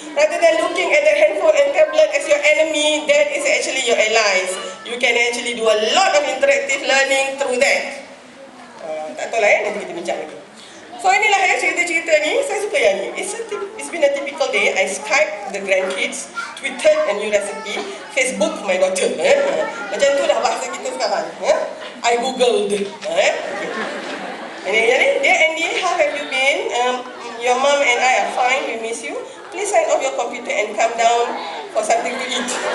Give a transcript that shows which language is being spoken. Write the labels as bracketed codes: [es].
[en] Rather than looking at the handphone and tablet as your enemy, that is actually your allies. You can actually do a lot of interactive learning through that. [ms] Tak tahu lah nanti kita bincang lagi. So inilah cerita-cerita ni, saya suka yang ni. [en] It's been a typical day. I Skype the grandkids, Twitter a new recipe, Facebook my daughter. [ms] Macam tu dah bahasa kita sekarang. [en] I googled. [ms] Ini dia, Andy, [en] how have you been? your mom and I are fine, we miss you. Please sign off your computer and come down for something to eat.